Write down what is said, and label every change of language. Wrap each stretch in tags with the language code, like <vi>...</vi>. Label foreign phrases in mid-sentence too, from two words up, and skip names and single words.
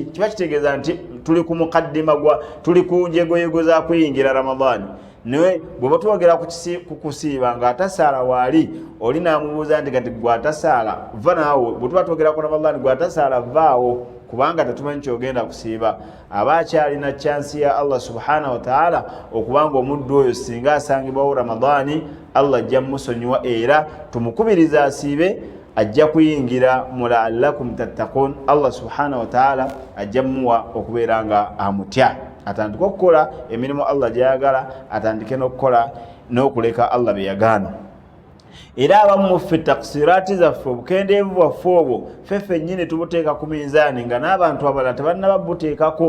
<lg>Kiba kitegeeza nti tuli ku mukaddima tuli ku njegoyego za kuyingira Ramadhaani. Naye bwe batwogera ku kusiiba nga atasaala waali, oli n'amubuuza nti kati gwe atasaala va naawe, bwe tuba twogera ku Ramadhaani gwe atasaala vaawo, kubanga tetumanyi kyogenda kusiiba. Aba akyalina chansi ya Allah</lg> <ar>سبحانه وتعالى</ar> <lg>okubanga omuddu oyo singa asangibwawo Ramadhaani, Allah ajja musonyiwa era tumukubiriza asiibe, ajja kuyingira mu</lg> <ar>لعلكم تتقون.</ar> <lg>Allah</lg> <ar>سبحانه وتعالى</ar> <lg>ajja muwa okubeera nga amutya, atandike okukola emirimu Allah gyayagala, atandike n'okukola n'okuleka Allah bye yagaana. Era abamu ffe taksiraati zaffe, obukendeevu bwaffe obwo ffe nnyini tubuteeka ku minzaani nga n'abantu abalala tebannaba buteekako.</lg>